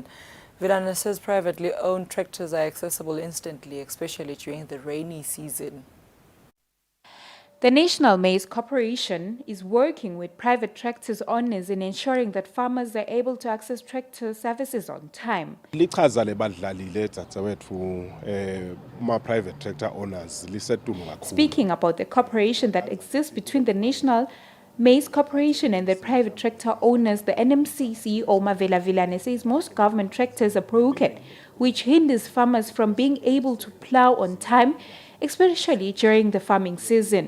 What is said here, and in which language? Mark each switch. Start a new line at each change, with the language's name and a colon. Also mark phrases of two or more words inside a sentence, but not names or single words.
English: Vilane says privately owned tractors are accessible instantly, especially during the rainy season. The National Maize Corporation is working with private tractors owners in ensuring that farmers are able to access tractor services on time.
Swati: Lichaza lebadlalile dzadzewethu ma
English: private tractor owners
Swati: lisetulu kakhulu.
English: Speaking about the cooperation that exists between the National Maize Corporation and the private tractor owners, the NMC CEO Mavela Vilane says most government tractors are broken, which hinders farmers from being able to plow on time, especially during the farming season.